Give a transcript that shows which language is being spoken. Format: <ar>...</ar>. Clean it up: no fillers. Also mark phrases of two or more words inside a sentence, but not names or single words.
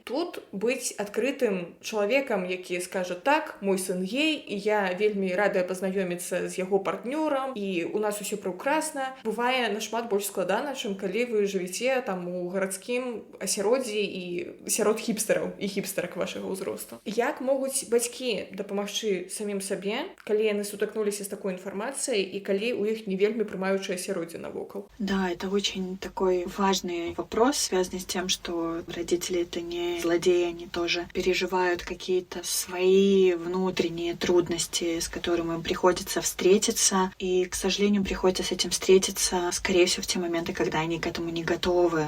<be>Тут быць адкрытым чалавекам, які скажа: так, мой сын гей, і я вельмі радая пазнаёміцца з яго партнёрам, і у нас усё прыўкрасна, бывае нашмат больш складана, чым калі вы жывіце там у гарадскім асяроддзі і сярод хіпстараў і хіпстарак вашага ўзросту. Як могуць бацькі дапамагчы самім сабе, калі яны сутыкнуліся з такой інфармацыяй і калі у іх не вельмі прымаючае асяроддзе навокал?</be> <ru>Да, это очень такой важный вопрос, связанный с тем, что родители — это не злодеи, они тоже переживают какие-то свои внутренние трудности, с которыми им приходится встретиться, и, к сожалению, приходится с этим встретиться, скорее всего, в те моменты, когда они к этому не готовы.</ru>